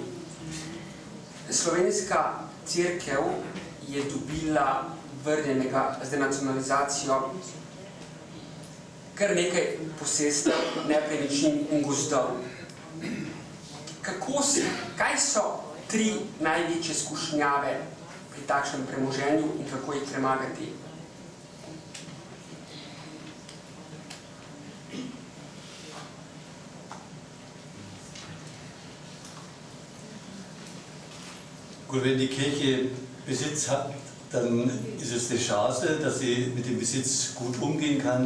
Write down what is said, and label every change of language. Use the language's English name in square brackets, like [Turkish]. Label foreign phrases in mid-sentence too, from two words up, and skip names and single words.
[Slovenian] Slovenska cerkev je dobila vrnjenega z denacionalizacijo kar nekaj posestev, nepremičnin in gozdov. Kaj so tri največje skušnjave pri takšnem premoženju in kako jih premagati. [German] Gut, wenn die Kirche Besitz hat, dann ist es eine Chance, dass sie mit dem Besitz gut umgehen kann.